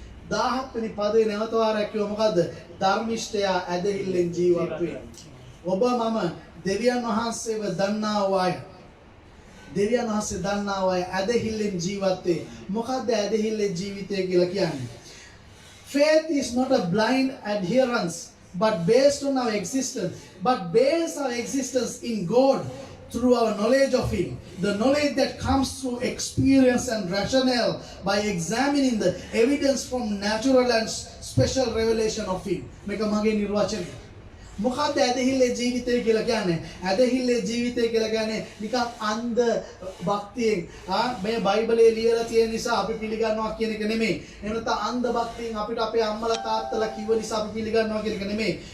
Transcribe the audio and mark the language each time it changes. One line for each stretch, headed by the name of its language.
Sinhala: 17 වෙනි පදේ නැවත වාරයක් කිව්ව මොකද්ද? ධර්මිෂ්ඨයා ඇදහිල්ලෙන් ජීවත් වේ. ඔබ මම දෙවියන් වහන්සේව දන්නා වූ අය. දෙවියන් වහන්සේ දන්නා වූ අය ඇදහිල්ලෙන් ජීවත් වේ. මොකද්ද ඇදහිල්ලේ ජීවිතය කියලා කියන්නේ?
English: Faith is not a blind adherence but based on our existence, but base our existence in God through our knowledge of Him, the knowledge that comes through experience and rationale by examining the evidence from natural and special revelation of Him.
Sinhala: මේක මගේ නිර්වචනය. මොකක්ද ඇදහිල්ලේ ජීවිතය කියලා කියන්නේ? ඇදහිල්ලේ ජීවිතය කියලා කියන්නේ නිකන් අන්ධ භක්තියෙන් මේ බයිබලයේ ලියලා තියෙන නිසා අපි පිළිගන්නවා කියන එක නෙමෙයි. එහෙම නැත්නම් අන්ධ භක්තියෙන් අපිට අපේ අම්මලා තාත්තලා කිව්ව නිසා අපි පිළිගන්නවා කියන එක නෙමෙයි.